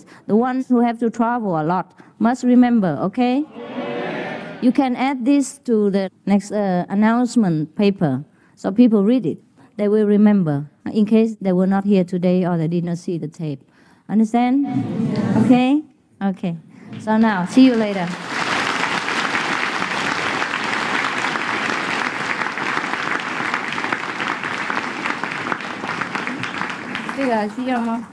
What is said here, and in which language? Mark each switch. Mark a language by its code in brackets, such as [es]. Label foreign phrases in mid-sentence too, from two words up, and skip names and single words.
[en] The ones who have to travel a lot must remember, okay? Yeah. You can add this to the next announcement paper, so people read it. They will remember, in case they were not here today or they did not see the tape. Understand? Yeah. Okay? Okay. So now, see you later. [vi] Bây giờ [zh] 需要吗？